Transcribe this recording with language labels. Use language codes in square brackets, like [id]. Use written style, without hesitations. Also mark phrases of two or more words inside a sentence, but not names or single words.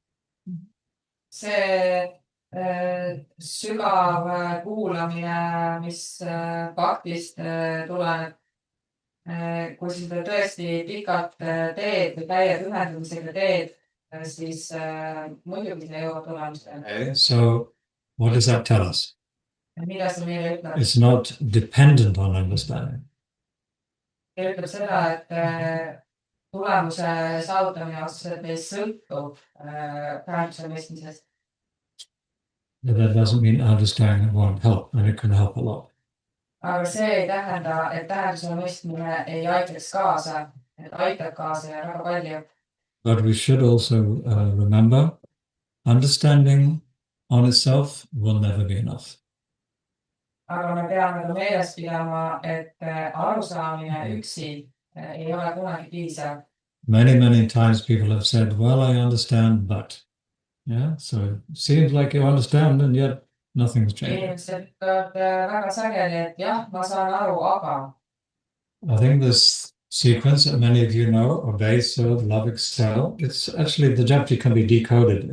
[et] see sügav kuulamine, mis faktist tuleneb, kui sa seda tõesti pikalt teed või täie pühendumisega teed, siis muidugi sa jõuad tulemustele. [en] So what does that tell us? [et] Mida see meile ütleb? [en] It's not dependent on understanding. [et] See ütleb seda, et tulemuse saavutamine otseselt ei sõltu tähenduse mõistmisest. [en] That doesn't mean understanding won't help, and it can help a lot. [et] Aga see ei tähenda, et tähenduse mõistmine ei aitaks kaasa, et aitab kaasa ja väga palju. [en] But we should also remember, understanding on itself will never be enough. [et] Aga me peame ka meeles pidama, et arusaamine üksi ei ole kunagi piisav. [en] Many times people have said, well, I understand, but. Yeah, so it seems like you understand and yet nothing's changed. [et] Inimesed ütlevad väga sageli, et jah, ma saan aru, aga. [en] I think this sequence that many of you know, obey, serve, love, excel, it's actually the Japji can be decoded